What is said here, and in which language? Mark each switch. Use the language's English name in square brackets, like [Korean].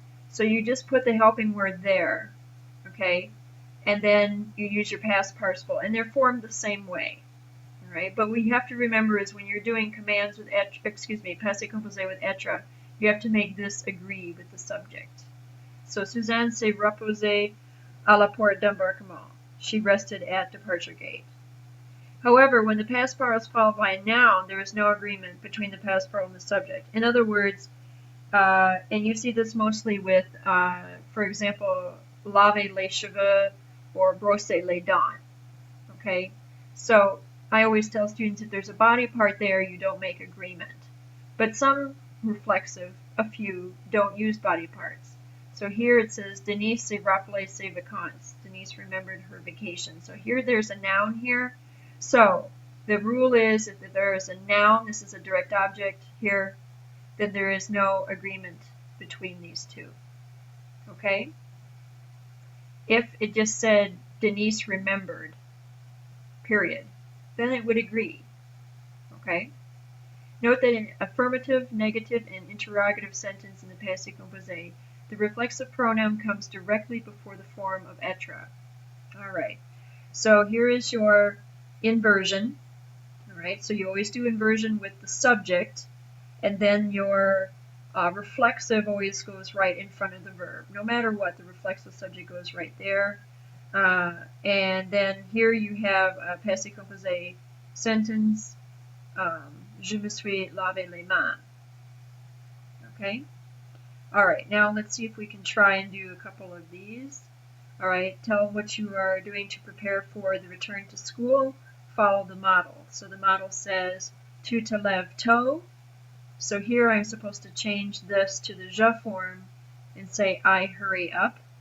[English] So you just put the helping word there, okay? And then you use your past participle, and they're formed the same way. Right? But what you have to remember is when you're doing commands with passé composé with être, you have to make this agree with the subject. [French] So Suzanne s'est reposée à la porte d'embarquement. [English] She rested at departure gate. However, when the past participle is followed by a noun, there is no agreement between the past participle and the subject. In other words, and you see this mostly with, for example, [French] laver les cheveux [English] or [French] brosser les dents. [English] Okay? So I always tell students if there's a body part there, you don't make agreement. But some reflexive, a few, don't use body parts. [French] So here it says, Denise s'est rappelé ses vacances. [English] Denise remembered her vacation. So here there's a noun here. So the rule is if there is a noun, this is a direct object here, then there is no agreement between these two. okay? If it just said Denise remembered, period, then it would agree, okay? Note that in affirmative, negative, and interrogative sentence in the passé composé, the reflexive pronoun comes directly before the form of être. All right, so here is your inversion. All right, so you always do inversion with the subject, and then your reflexive always goes right in front of the verb. No matter what, the reflexive subject goes right there. And then here you have a passé composé sentence. [French] Je me suis lavé les mains. [English] Okay? All right, now let's see if we can try and do a couple of these. All right, tell what you are doing to prepare for the return to school. Follow the model. So the model says, [French] tu te lèves tôt. [English] So here I'm supposed to change this to the je form and say, I hurry up.